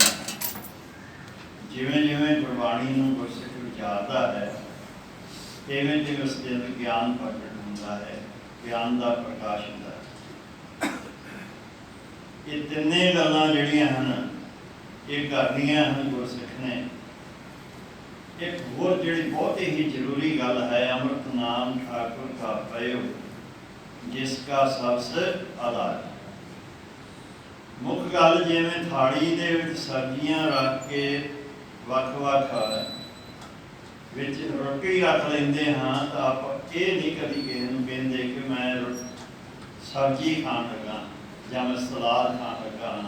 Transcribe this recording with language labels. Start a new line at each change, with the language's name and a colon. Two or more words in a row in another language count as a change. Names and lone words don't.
Punjabi: ਜਿਵੇਂ ਜਿਵੇਂ ਗੁਰਬਾਣੀ ਨੂੰ ਗੁਰਸਿੱਖ ਵਿਚਾਰਦਾ ਹੈ, ਤਿਵੇਂ ਤਿਵੇਂ ਉਸ ਦੇ ਅੰਦਰ ਗਿਆਨ ਪ੍ਰਗਟ ਹੁੰਦਾ ਹੈ, ਗਿਆਨ ਦਾ ਪ੍ਰਕਾਸ਼ ਹੁੰਦਾ ਹੈ। ਇਹ ਤਿੰਨੇ ਗੱਲਾਂ ਜਿਹੜੀਆਂ ਹਨ, ਇਹ ਕਰਨੀਆਂ ਹਨ ਗੁਰਸਿੱਖ ਨੇ। ਇੱਕ ਹੋਰ ਜਿਹੜੀ ਬਹੁਤ ਹੀ ਜ਼ਰੂਰੀ ਗੱਲ ਹੈ, ਅੰਮ੍ਰਿਤ ਨਾਮ ਠਾਕੁਰ ਕਾ ਪਇਓ। ਜਿਸਕਾ ਸਬਸ ਆਧਾਰ। ਮੁੱਖ ਗੱਲ ਜਿਵੇਂ ਥਾਲੀ ਦੇ ਵਿੱਚ ਸਬਜ਼ੀਆਂ ਰੱਖ ਕੇ ਵੱਖ-ਵੱਖ ਵਿੱਚ ਰੋਟੀ ਰੱਖ ਲੈਂਦੇ ਹਾਂ,
Hindi: तो आप ये नहीं कभी किसी
Punjabi: ਨੂੰ ਕਹਿੰਦੇ ਕਿ ਮੈਂ ਸਬਜ਼ੀ ਖਾਣ ਲੱਗਾ ਯਾ ਮੈਂ ਸਲਾਦ ਖਾਣ ਲੱਗਾ ਹਾਂ।